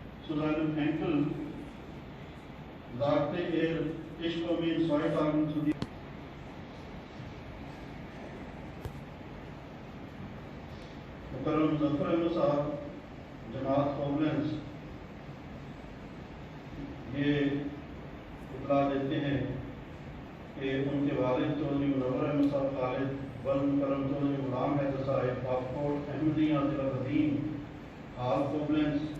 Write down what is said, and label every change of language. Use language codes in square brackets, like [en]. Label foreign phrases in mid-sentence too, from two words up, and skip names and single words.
[de] zu seinem Enkel sagte er, ich komme in 2 Tagen zu dir. [ur] مکرم مظفر احمد صاحب جماعت کومپلینس یہ اطلاع دیتے ہیں کہ ان کے والد چوہدری منور احمد صاحب خالد ول مکرم چوہدری غلام حیدر صاحب پاسپورٹ احمدیہ ضلع قدیم حال کومپلینس